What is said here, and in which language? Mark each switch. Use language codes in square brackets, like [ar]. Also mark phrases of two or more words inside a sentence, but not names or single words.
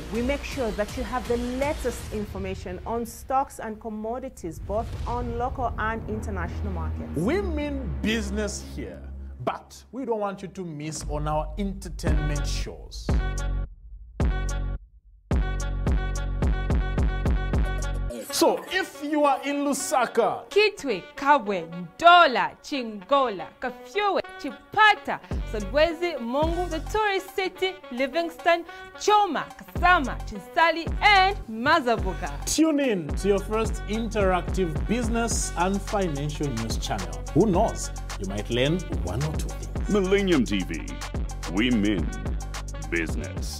[en] We make sure that you have the latest information on stocks and commodities, both on local and international markets. We mean business here, but we don't want you to miss on our entertainment shows. So, if you are in Lusaka, Kitwe, Kabwe, Ndola, Chingola, Kafyowe, Chipata, Solwezi, Mungu, the tourist city, Livingston, Choma, Kasama, Chinsali, and Mazabuka. Tune in to your first interactive business and financial news channel. Who knows? You might learn one or two things. Millennium TV. We mean business.